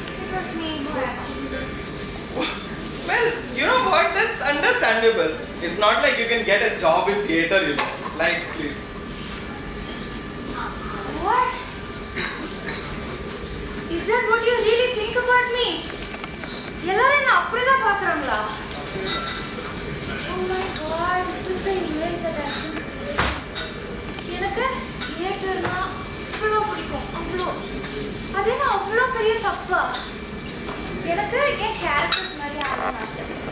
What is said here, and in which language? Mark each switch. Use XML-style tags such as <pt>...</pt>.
<en>It was me who actually did. Well, you know what? That's understandable. It's not like you can get a job in theater, you know. Like, please. What? Is that what you really think about me?</en> <ta>எல்லாரும் என்ன அப்படிதான் பார்க்கறாங்களா?</ta> <en>Oh my god, this is the image that I can create.</en> <ta>எனக்கு தியேட்டர்னா அவ்வளோ பிடிக்கும், அவ்வளோ. அது என்ன அவ்வளோ பெரிய தப்பா? எனக்கு என் கேரக்டர்ஸ் மாதிரி ஆகணும் ஆசை.</ta>